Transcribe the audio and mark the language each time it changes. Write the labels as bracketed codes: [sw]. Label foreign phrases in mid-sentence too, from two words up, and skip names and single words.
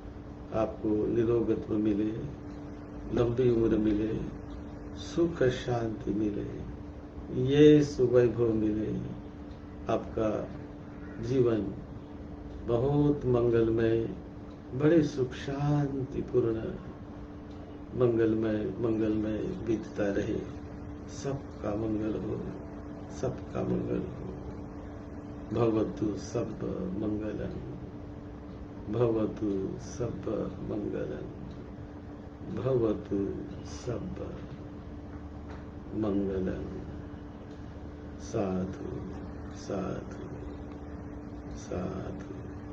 [hi] आपको निरोगत्व मिले, लंबी उम्र मिले, सुख शांति मिले, ये सुवैभव मिले, आपका जीवन बहुत मंगलमय, बड़े सुख शांतिपूर्ण, मंगलमय बीतता रहे। सबका मंगल हो, सबका मंगल हो। [pi] भवतु सब मंगलम, भवतु सब मंगलम, भवतु सब मंगलम। साधु साधु साधु।